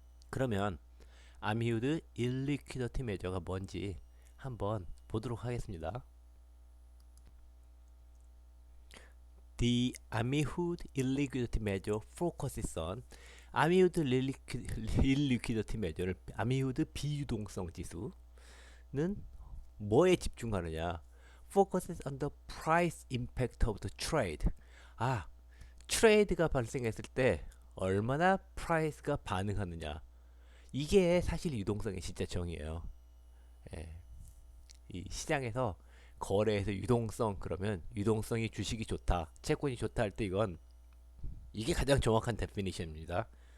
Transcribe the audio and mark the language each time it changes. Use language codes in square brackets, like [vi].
[ko] 그러면 아미우드 일리퀴더티 메저가 뭔지 한번 보도록 하겠습니다. [en] The Amihood illiquidity measure focuses on [ko] 아미우드 일리퀴더티 메저를 아미우드 비유동성 지수는 뭐에 집중하느냐? [en] Focuses on the price impact of the trade. [ko] 트레이드가 발생했을 때 얼마나 프라이스가 반응하느냐. 이게 사실 유동성의 진짜 정의예요. 예. 이 시장에서 거래에서 유동성 그러면 유동성이 주식이 좋다, 채권이 좋다 할 때 이게 가장 정확한 데피니션입니다.